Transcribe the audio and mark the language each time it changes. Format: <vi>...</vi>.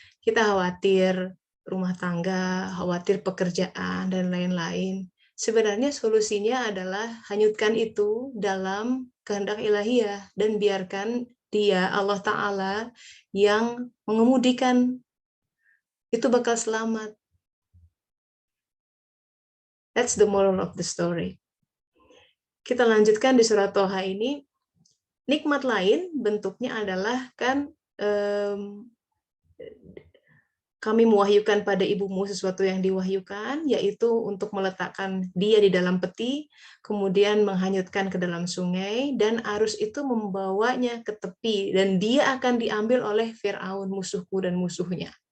<id>Kita khawatir rumah tangga, khawatir pekerjaan, dan lain-lain. Sebenarnya solusinya adalah hanyutkan itu dalam kehendak ilahiyah, dan biarkan Dia, Allah Ta'ala, yang mengemudikan. Itu bakal selamat.</id> <en>That's the moral of the story.</en> <id>Kita lanjutkan di surat Toha ini. Nikmat lain bentuknya adalah kan kami mewahyukan pada ibumu sesuatu yang diwahyukan, yaitu untuk meletakkan dia di dalam peti, kemudian menghanyutkan ke dalam sungai, dan arus itu membawanya ke tepi, dan dia akan diambil oleh Fir'aun, musuhku dan musuhnya.</id>